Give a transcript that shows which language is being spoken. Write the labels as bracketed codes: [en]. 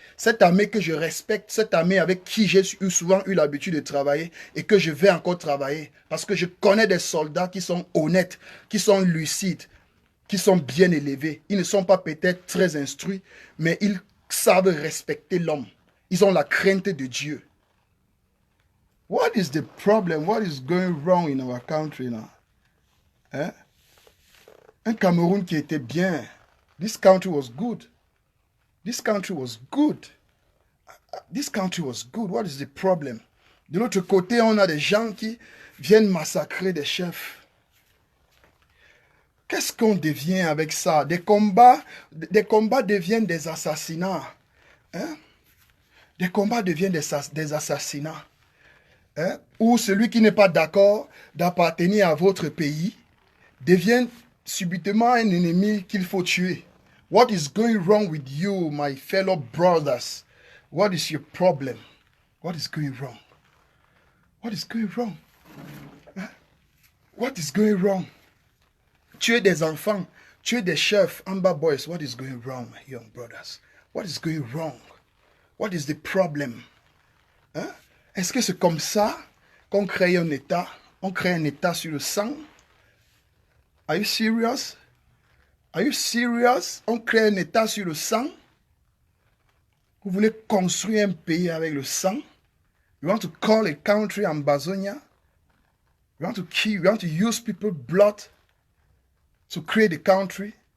[fr] Cette armée que je respecte, cette armée avec qui j'ai souvent eu l'habitude de travailler et que je vais encore travailler. Parce que je connais des soldats qui sont honnêtes, qui sont lucides. qui sont bien élevés. Ils ne sont pas peut-être très instruits, mais ils savent respecter l'homme. Ils ont la crainte de Dieu. [en] What is the problem? What is going wrong in our country now? Hein? [fr] Un Cameroun qui était bien. [en] This country was good. This country was good. This country was good. What is the problem? [fr] De l'autre côté, on a des gens qui viennent massacrer des chefs. Qu'est-ce qu'on devient avec ça? Des combats deviennent des assassinats. Hein? Des combats deviennent des assassinats. Hein? Ou celui qui n'est pas d'accord d'appartenir à votre pays devient subitement un ennemi qu'il faut tuer. [en] What is going wrong with you, my fellow brothers? What is your problem? What is going wrong? What is going wrong? Hein? What is going wrong? [fr] Tuer des enfants, tuer des chefs, Amba boys. [en] What is going wrong, my young brothers? What is going wrong? What is the problem? Hein? [fr] Est-ce que c'est comme ça qu'on crée un État? On crée un État sur le sang? [en] Are you serious? Are you serious? [fr] On crée un État sur le sang? Vous voulez construire un pays avec le sang? [en] You want to call a country Ambazonia? You want to kill, you want to use people's blood to create a country?